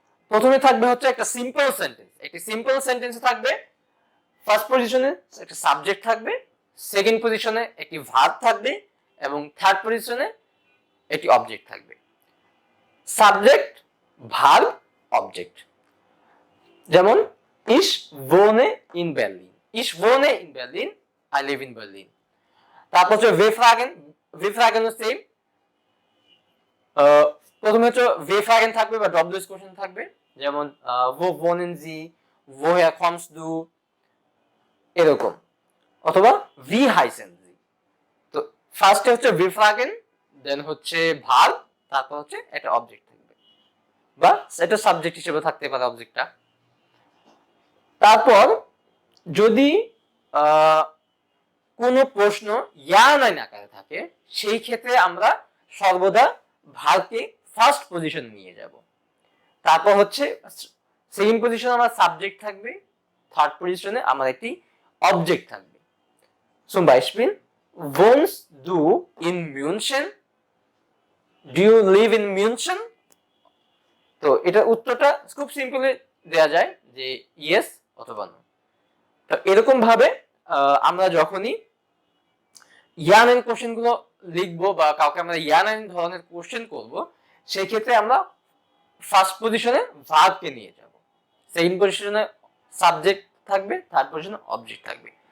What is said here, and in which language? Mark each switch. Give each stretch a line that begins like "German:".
Bangla: প্রথমে থাকবে হচ্ছে একটা সিম্পল সেন্টেন্স, একটি সিম্পল সেন্টেন্সে থাকবে ফার্স্ট পজিশনে একটা সাবজেক্ট থাকবে, সেকেন্ড পজিশনে একটি ভার্ব থাকবে এবং থার্ড পজিশনে একটি অবজেক্ট থাকবে। Subject, verb, object.
German: যেমন ich wohne in Berlin, ich wohne in Berlin,
English: I live in Berlin।
Bangla: তারপর হচ্ছে wir fragen সেম, প্রথমে হচ্ছে wir fragen থাকবে বা ডব্লিউএস কোশ্চেন থাকবে, যেমন
German: wo wohnen Sie, woher kommst du,
Bangla: এরকম।
German: অথবা wie heißen Sie।
Bangla: তো ফার্স্টে হচ্ছে wir fragen, দেন হচ্ছে ভার্ব, তারপর হচ্ছে একটা অবজেক্ট থাকবে বা এটা সাবজেক্ট হিসেবে থাকতে পারে অবজেক্টটা। তারপর যদি কোনো প্রশ্ন ইয়া নাইন আকারে থাকে, সেই ক্ষেত্রে আমরা সর্বদা ভার্বকে ফার্স্ট পজিশন নিয়ে যাব। তারপর হচ্ছে সেকেন্ড পজিশনে আমার সাবজেক্ট থাকবে, থার্ড পজিশনে আমার একটি অবজেক্ট থাকবে।
German: Zum Beispiel, wohnst du in München?
English: Do you live in München?
Bangla: তো এটার উত্তরটা খুব সিম্পলি দেয়া যায় যে ইয়েস অথবা নো। তো এরকম ভাবে আমরা যখনই ইয়ান এন্ড কোশ্চেন গুলো লিখবো বা কাউকে আমরা ইয়ান এন্ড ধরনের কোশ্চেন করব, সেই ক্ষেত্রে আমরা ফার্স্ট পজিশনে ভার্বকে নিয়ে যাব, সেকেন্ড পজিশনে সাবজেক্ট থাকবে, থার্ড পজিশনে অবজেক্ট থাকবে।